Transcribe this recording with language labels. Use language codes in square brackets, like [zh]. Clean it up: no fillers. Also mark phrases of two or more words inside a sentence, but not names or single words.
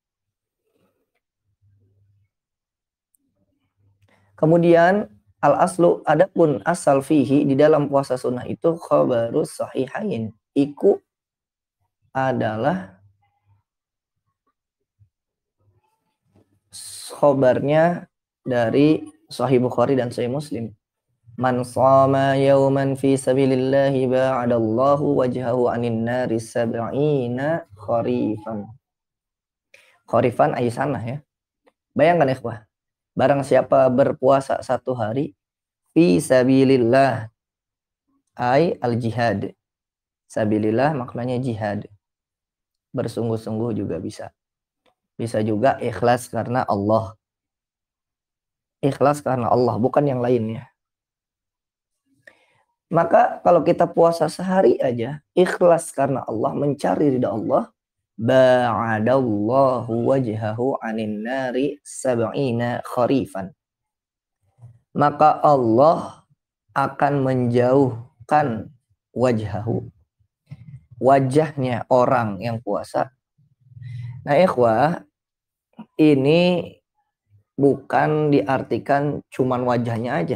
[id] Kemudian al-aslu, adapun asal fihi di dalam puasa sunnah itu [ar] خبر الصحيحين. [id] Iku adalah khabarnya dari Sahih Bukhari dan Sahih Muslim. [ar] من صام يوما في سبيل الله باعد الله وجهه عن النار سبعين خريفا. خريفا أي سنة ya. [id] Bayangkan ikhwah, barang siapa berpuasa satu hari [ar] في سبيل الله أي الجهاد. [id] Sabilillah maknanya jihad. Bersungguh-sungguh juga bisa. Bisa juga ikhlas karena Allah. Ikhlas karena Allah, bukan yang lainnya. Maka kalau kita puasa sehari aja, ikhlas karena Allah, mencari ridha Allah, [ar] باعد الله وجهه عن النار سبعين خريفا. [id] Maka Allah akan menjauhkan wajhahu, wajahnya orang yang puasa. Nah, ikhwah, ini bukan diartikan cuman wajahnya aja.